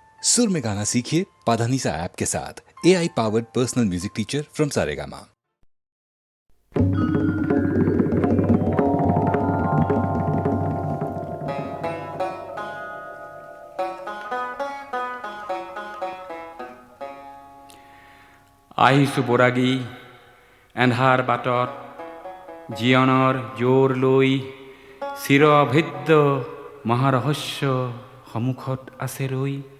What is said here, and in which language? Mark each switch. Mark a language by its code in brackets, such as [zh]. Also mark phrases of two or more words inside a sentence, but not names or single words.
[hi] सुर में गाना सीखिए पाधानीसा ऐप के साथ। [en] AI powered personal music teacher from Saregama. [as] আহিছোঁ বৰাগী এন্ধাৰ বাটত, জীৱনৰ জোৰ লৈ চিৰ অভেদ্য মহাৰহস্য সন্মুখত আছে ৰৈ।